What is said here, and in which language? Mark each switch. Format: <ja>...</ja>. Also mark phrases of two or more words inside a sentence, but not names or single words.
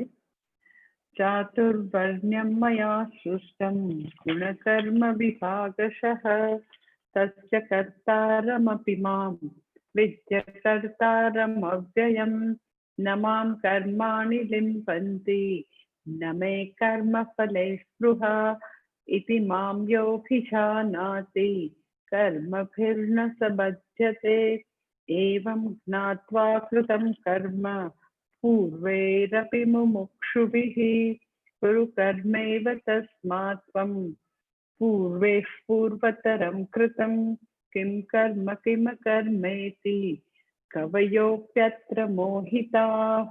<sa>ચાતુર્વર્ણ્યં મયા સૃષ્ટં ગુણકર્મ વિભાગશઃ તસ્ય કર્તારમપि માં વિદ્ય કર્તારમવ્યયં ન માં કર્માણि લિમ્પन्ति न मे कर्मफले स्पृहा इति मां योऽभिजानाति कर्मभिर्न स बध्यते। एवं ज्ञात्वा कृतं कर्म पूर्वैरपि मुमुक्षुभिः कुरु कर्मैव तस्मात् त्वं पूर्वैः पूर्वतरं कृतं किं कर्म किमकर्मेति कवयोऽप्यत्र मोहिताः।</sa>